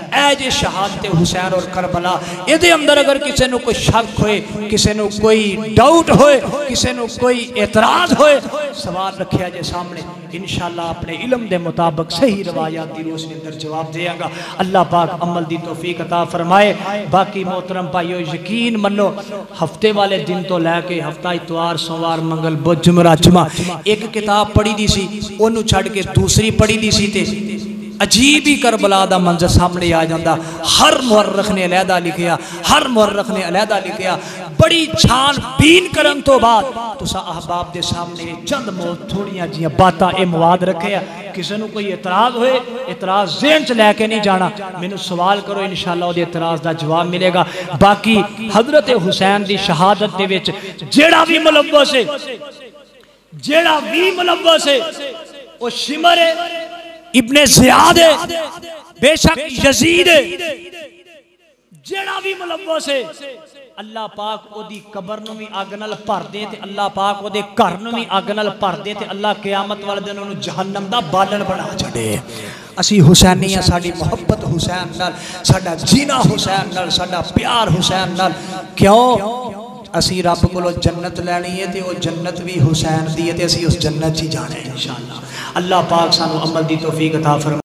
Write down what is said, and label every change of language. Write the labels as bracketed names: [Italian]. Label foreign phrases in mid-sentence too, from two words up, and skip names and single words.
[Punjabi] اے جے شہادت حسین اور کربلا یہ اندر اگر کسی نو کوئی شک ہوئے کسی نو کوئی ڈاؤٹ ہوئے کسی نو کوئی اعتراض ہوئے سوال رکھیا جے سامنے انشاءاللہ اپنے علم دے مطابق صحیح روایات دی روشنی اندر جواب دے گا. اللہ پاک عمل دی توفیق عطا فرمائے. باقی محترم بھائیو یقین منو ہفتے والے دن تو لے کے ہفتہ اتوار سوموار منگل بدھ جمعہ جمعہ ایک کتاب پڑھی دی سی اونوں چھڑ کے دوسری پڑھی دی سی تے عجیب ہی کربلا دا منظر سامنے آ جاندہ. ہر مورخ نے علیحدہ لکھیا ہر مورخ نے علیحدہ لکھیا. بڑی چھان بین کرن تو بعد تسا احباب دے سامنے چند تھوڑیاں جیاں باتاں اے مواد رکھے. کسی نو کوئی اعتراض ہوئے اعتراض ذہن چ لے کے نہیں جانا میں نے سوال کرو انشاءاللہ وہ اعتراض دا جواب ملے گا. باقی حضرت حسین دی شہادت دے وچ جیڑا بھی ملوث ہے جیڑا بھی ملوث ہے وہ شمر ہے ابن زیاد ہے بے شک یزید ہے جیڑا بھی ملوث ہے اللہ پاک او دی قبر نو بھی اگ نال بھر دے تے اللہ پاک او دے گھر نو بھی اگ نال بھر دے تے اللہ قیامت والے دن انہوں جہنم دا بالن بنا چھڑے. اسی حسینی ہیں ساڑی محبت حسین نال ساڑا جینا حسین نال ساڑا پیار حسین نال. کیوں اسی رب کو جنت لینی ہے تے وہ جنت بھی حسین دی ہے تے اسی اس جنت ہی جانے انشاءاللہ. اللہ پاک سانو عمل دی توفیق عطا فرمائے.